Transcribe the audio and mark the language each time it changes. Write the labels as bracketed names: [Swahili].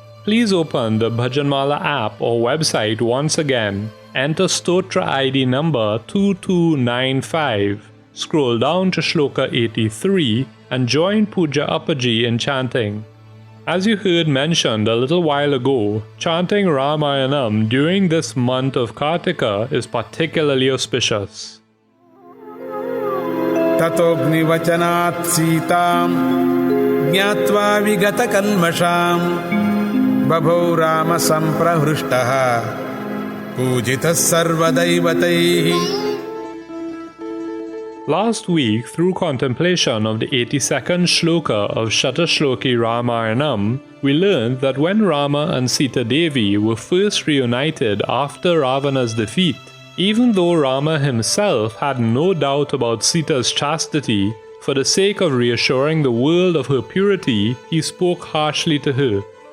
[English] Please open the Bhajanmala app or website once again, enter Stotra ID number 2295, scroll down to Shloka 83 and join Puja Appaji in chanting. As you heard mentioned a little while ago, chanting Ramayanam during this month of Kartika is particularly auspicious. [Sanskrit] ततोऽग्निवचनात् सीतां ज्ञात्वा विगतकल्मषां बभौ रामसम्प्रहृष्टः पूजितः सर्वदैवतैः. [English] Last week, through contemplation of the 82nd shloka of Shatashloki Ramayanam, we learned that when Rama and Sita Devi were first reunited after Ravana's defeat, even though Rama himself had no doubt about Sita's chastity, for the sake of reassuring the world of her purity, he spoke harshly to her.